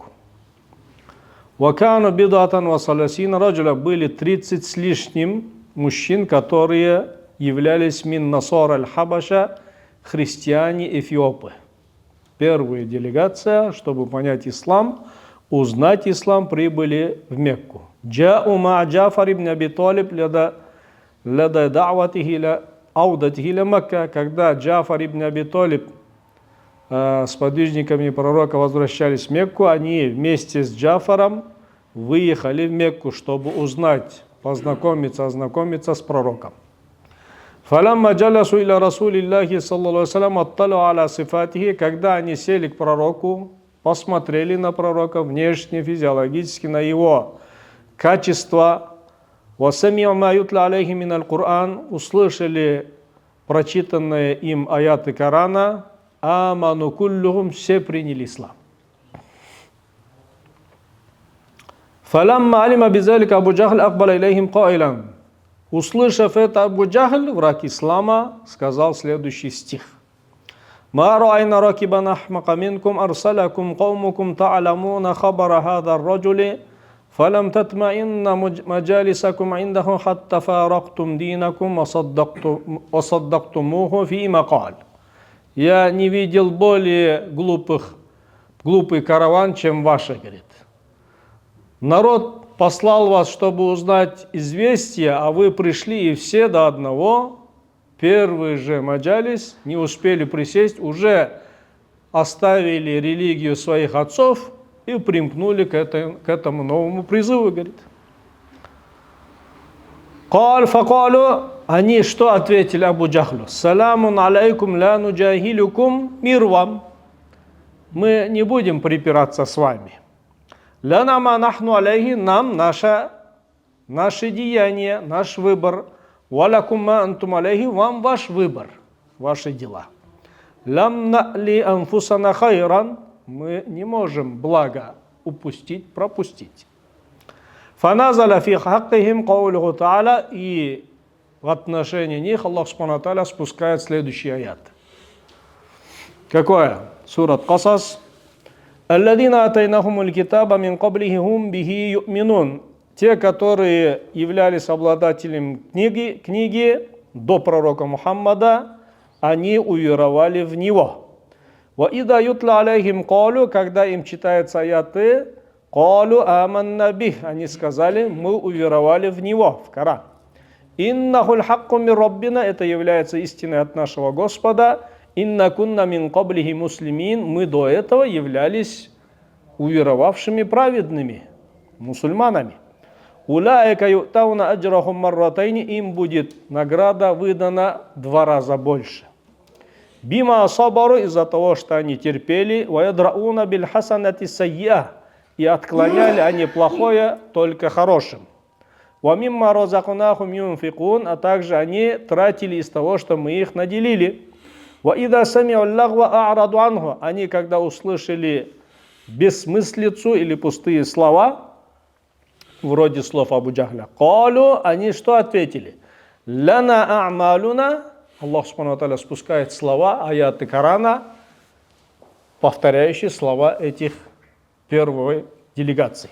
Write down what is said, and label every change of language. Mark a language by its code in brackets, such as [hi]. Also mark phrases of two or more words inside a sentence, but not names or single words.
[ar] وكانوا بضعة وثلاثين رجلا, [ru] были 30 с лишним мужчин, которые являлись [ar] من نصارى الحبشة, [ru] христиане Эфиопы. Первая делегация, чтобы понять ислам, узнать ислам, прибыли в Мекку. [ar] جاؤوا مع جعفر بن أبي طالب لدى دعوته لعودته إلى مكة, [ru] когда Джафар ибн Аби Талиб с подвижниками пророка возвращались в Мекку, они вместе с Джафаром выехали в Мекку, чтобы узнать, ознакомиться с пророком. [ar] فلما جلسوا إلى رسول الله صلى الله عليه وسلم اطلعوا على صفاته, [ru] когда они сели к пророку, посмотрели на пророка внешне, физиологически, на его качества, услышали прочитанные им аяты Корана, [ar] آمنوا كلهم, [ru] все приняли ислам. [ar] فلما علم بذلك أبو جهل أقبل إليهم قائلا. [ru] Услышав это, Абу Джахль, враг ислама, сказал следующий стих. [ar] ما رأينا راكبا أحمق منكم أرسلكم قومكم تعلمون خبر هذا الرجل فلم تطمئن مجالسكم عنده حتى فارقتم دينكم وصدقتموه فيما قال. [ru] Я не видел более глупый караван, чем ваш, говорит. Народ послал вас, чтобы узнать известие, а вы пришли и все до одного. Первый же маджалис, не успели присесть, уже оставили религию своих отцов и примкнули к этому новому призыву, говорит. Факалу, они что ответили Абу Джахлю? [ar] سلام عليكم لا نجاهلكم, [ru] мир вам. Мы не будем припираться с вами. [ar] لنا ما نحن عليه, [ru] нам наше деяние, наш выбор. [ar] ولكم ما أنتم عليه, [ru] вам ваш выбор, ваши дела. [ar] لم نأل أنفسنا خيرا, [ru] мы не можем благо пропустить. [ar] فنزل في حقهم قوله تعالى, [ru] и в отношении них Аллах [ar] سبحانه وتعالى [ru] спускает следующий аят. Какое? Сурат Касас. [ar] الذين آتيناهم الكتاب من قبله هم به يؤمنون. [ru] Те, которые являлись обладателем книги до пророка Мухаммада, они уверовали в него. [ar] وَإِذَا يُتْلَى عَلَيْهِمْ قَالُوا, [ru] когда им читаются аяты, [ar] قَالُوا آمَنَّا بِهِ, [ru] они сказали, мы уверовали в него, в Коран. [ar] إِنَّهُ الْحَقُّ مِنْ رَبِّنَا, [ru] это является истиной от нашего Господа. [ar] إِنَّا كُنَّا مِنْ قَبْلِهِ муслимин, [ru] мы до этого являлись уверовавшими праведными, мусульманами. [ar] أولئك يؤتون أجرهم مرتين, [ru] им будет награда выдана 2 раза больше. [ar] بما صبروا, [ru] из-за того, что они терпели, [ar] ويدرءون بالحسنة السيئة, [ru] и отклоняли они плохое только хорошим. [ar] ومما رزقناهم ينفقون, [ru] а также они тратили из того, что мы их наделили. [ar] وإذا سمعوا اللغو أعرضوا عنه, [ru] они когда услышали бессмыслицу или пустые слова, вроде слов Абу Джахля. Калу, они что ответили? [ar] لنا أعمالنا, [ru] Аллах [ar] سبحانه وتعالى [ru] спускает слова, аяты Корана, повторяющие слова этих первой делегации.